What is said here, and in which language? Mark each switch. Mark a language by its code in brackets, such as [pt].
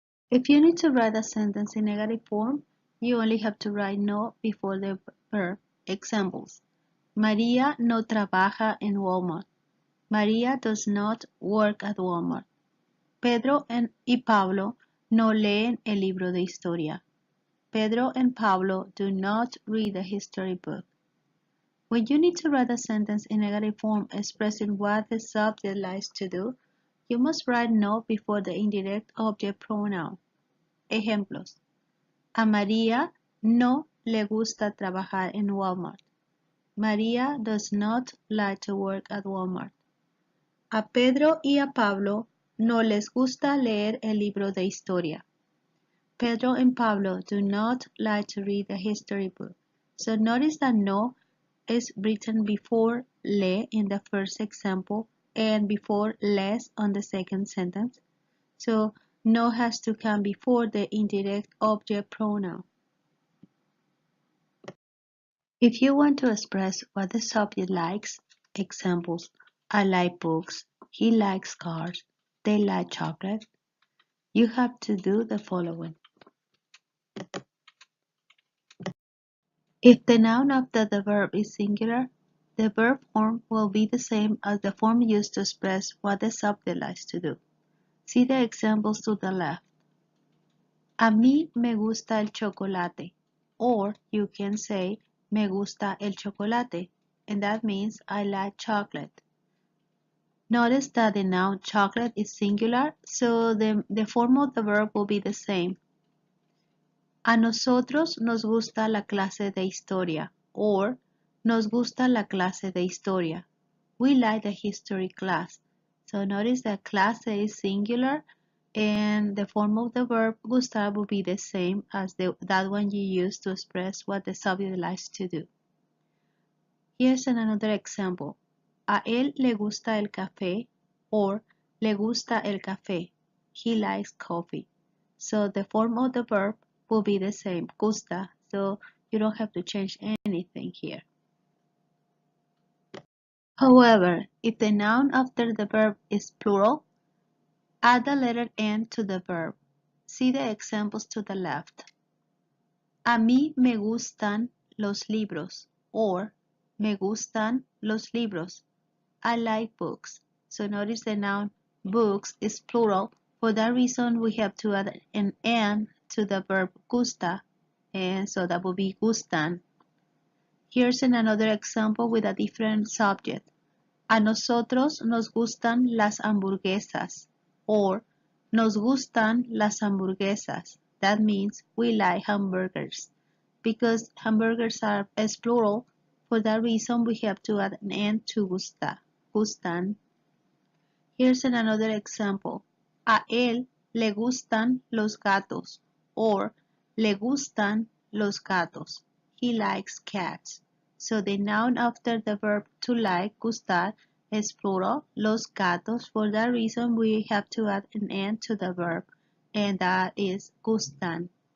[en] If you need to write a sentence in negative form, you only have to write no before the verb. Examples. [es] María no trabaja en Walmart. [en] María does not work at Walmart. [es] Pedro y Pablo no leen el libro de historia. [en] Pedro and Pablo do not read a history book. When you need to write a sentence in negative form expressing what the subject likes to do, you must write no before the indirect object pronoun. [es] Ejemplos. A María no le gusta trabajar en Walmart. [en] María does not like to work at Walmart. [es] A Pedro y a Pablo no les gusta leer el libro de historia. [en] Pedro and Pablo do not like to read a history book. So notice that no is written before le in the first example and before les on the second sentence. So no has to come before the indirect object pronoun. If you want to express what the subject likes, examples, I like books, he likes cars, they like chocolate, you have to do the following. If the noun after the verb is singular, the verb form will be the same as the form used to express what the subject likes to do. See the examples to the left. [es] A mí me gusta el chocolate. [en] Or you can say, [es] me gusta el chocolate. [en] And that means I like chocolate. Notice that the noun chocolate is singular, so the form of the verb will be the same. [es] A nosotros nos gusta la clase de historia. Or, nos gusta la clase de historia. [en] We like the history class. So notice that clase is singular and the form of the verb gustar will be the same as that one you use to express what the subject likes to do. Here's another example. [es] A él le gusta el café or le gusta el café. [en] He likes coffee. So the form of the verb will be the same, gusta, so you don't have to change anything here. However, if the noun after the verb is plural, add the letter N to the verb. See the examples to the left. [es] A mí me gustan los libros or me gustan los libros. [en] I like books. So notice the noun books is plural. For that reason, we have to add an N to the verb gusta, and so that will be gustan. Here's another example with a different subject. [es] A nosotros nos gustan las hamburguesas, or nos gustan las hamburguesas. [en] That means we like hamburgers. Because hamburgers are as plural, for that reason we have to add an N to gustan. Here's another example. [es] A él le gustan los gatos, or le gustan los gatos. [en] He likes cats. So the noun after the verb to like, gustar, is plural, los gatos. For that reason, we have to add an N to the verb, and that is gustan.